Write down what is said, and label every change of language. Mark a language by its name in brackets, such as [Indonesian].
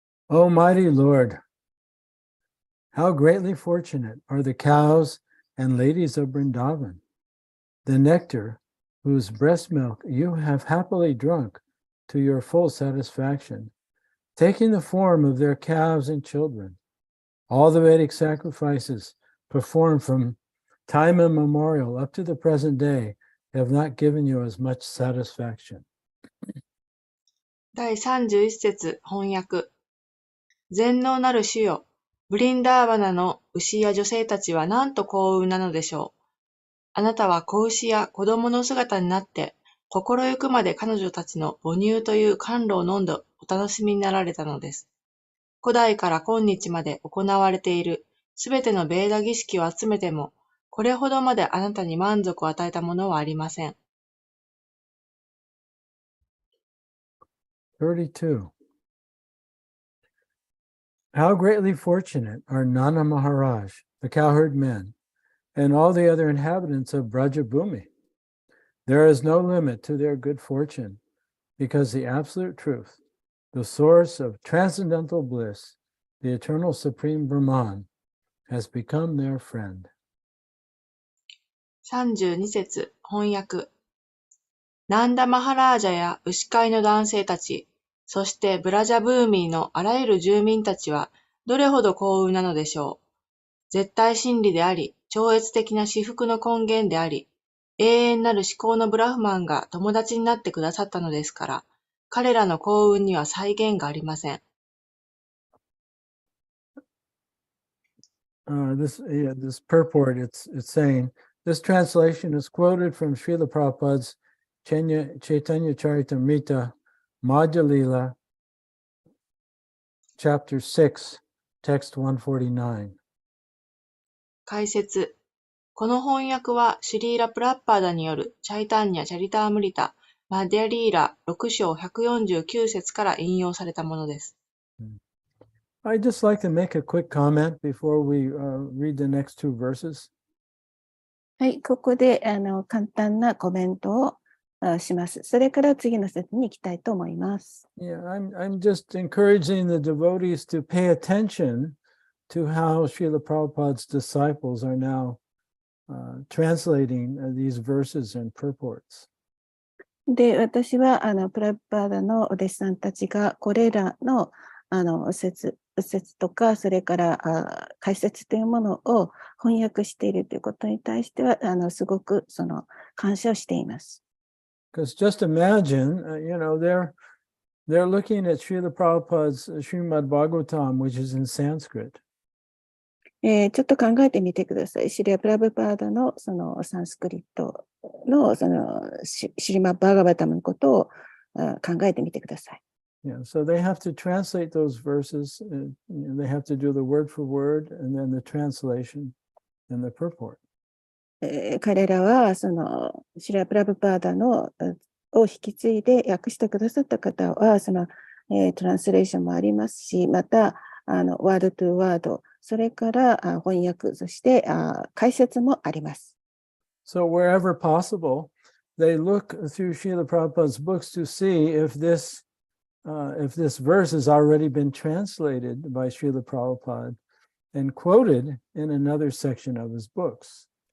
[English] O mighty Lord, how greatly fortunate are the cows and ladies of Vrindavan, the nectar whose breast milk you have happily drunk to your full satisfaction, taking the form of their calves and children. All the Vedic sacrifices performed from time immemorial up to the present day have not given you as much satisfaction. [Japanese] 第31節翻訳。全能なる主よ、ブリンダーバナの牛や女性たちはなんと幸運なのでしょう。あなたは子牛や子供の姿になって、心ゆくまで彼女たちの母乳という甘露を飲んでお楽しみになられたのです。古代から今日まで行われているすべてのベーダ儀式を集めても、これほどまであなたに満足を与えたものはありません。 [English] 32. How greatly fortunate are Nana Maharaj, the cowherd men, and all the other inhabitants of Brajabhumi. There is no limit to their good fortune, because the absolute truth, the source of transcendental bliss, the eternal supreme Brahman, has become their friend. [Japanese] 32節翻訳。ナンダマハラージャや牛飼いの男性たち、そしてブラジャブーミーのあらゆる住民たちはどれほど幸運なのでしょう。絶対真理であり、超越的な至福の根源であり、永遠なる至高のブラフマンが友達になってくださったのですから、彼らの幸運には際限がありません。 [English] This purport, it's saying, this translation is quoted from Srila Prabhupada's Chaitanya Charitamrita, Madhya Lila, chapter 6, text 149. [Japanese] 解説。この翻訳はシュリーラ・プラッパーダによるチャイタンニャ・チャリタームリタ・マディリーラ6章149節から引用されたものです。 [English] I'd just like to make a quick comment before we read the next two verses. [Japanese] はい、ここで簡単なコメントをします。それから次の節に行きたいと思います。 [English] Yeah, I'm just encouraging the devotees to pay attention to how Srila Prabhupada's disciples are now translating these verses and purports. [Japanese] で、私はプラッパーダのお弟子さんたちがこれらの説とか、それから解説というものを翻訳しているということに対してはすごく感謝をしています。 [English] Because just imagine, they're looking at Srila Prabhupada's Srimad Bhagavatam, which is in Sanskrit. [Japanese] ちょっと考えてみてください。シリア・プラブパーダのサンスクリットのシリマ・バーガバタムのことを考えてみてください。 [English] Yeah, so they have to translate those verses. They have to do the word for word, and then the translation and the purport. [Japanese] 彼らはシリア・プラブパーダのを引き継いで訳してくださった方はトランスレーションもありますし、またワードトゥワード、それから翻訳、そして解説もあります。 [English] So wherever possible, they look through Srila Prabhupada's books to see if this verse has already been translated by Srila Prabhupada and quoted in another section of his books.